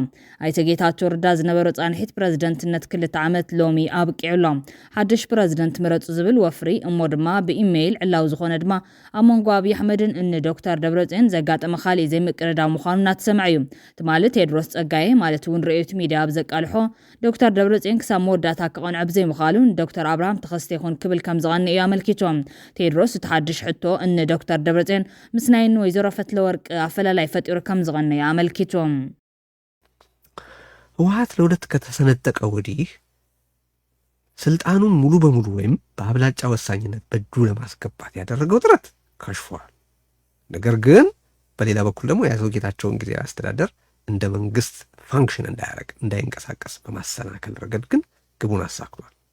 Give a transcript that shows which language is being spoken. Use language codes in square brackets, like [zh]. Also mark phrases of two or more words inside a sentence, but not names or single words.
[ti] ኣይተ ጌታቸው ረዳ ዝነበሩ ጻንሒት ፕረዚደንትነት 2 ዓመት ሎሚ ኣብቂዑሎም ሓድሽ ፕረዚደንት ምረፁ ዝብል ወፍሪ እሞ ድማ ብኢሜይል ዕላው ዝኾነ ድማ ኣብ መንጎ ኣብዪ ኣሕመድን እኒ ዶክተር ደብረጽዮን ዘጋጠመ ካልእ ዘይምቅርዳው ምዃኑ እናተሰምዐ እዩ ትማሊ ቴድሮስ ጸጋዬ ማለት እውን ርእዮት ሚድያ ኣብ ዘቃልሖ ዶክተር ደብረጽዮን ክሳብ መወዳእታ ክቐንዐ ብዘይምኻሉ ዶክተር አብርሃም ተኸስተ ይኹን ክብል ከም ዝቐንዕ እዩ ኣመልኪቶም ቴድሮስ እቲ ሓድሽ ሕቶ እኒ ዶክተር ደብረጽዮን ምስ ናይ ወይዘሮ ፈትለወርቅ ኣፈላላይ ፈጢሩ ከም ዝቐንዕ ኣመልኪቶም [am] ህወሓት ለሁለት ከተሰነጠቀ ወዲህ ስልጣኑን ሙሉ በሙሉ ወይም በአብላጫ ወሳኝነት በእጁ ለማስገባት ያደረገው ጥረት ከሽፏል። ነገር ግን በሌላ በኩል ደግሞ የአቶ ጌታቸውን ጊዜያዊ አስተዳደር እንደ መንግስት ፋንክሽን እንዳያደርግ እንዳይንቀሳቀስ በማሰናከል ረገድ ግን ግቡን አሳክቷል።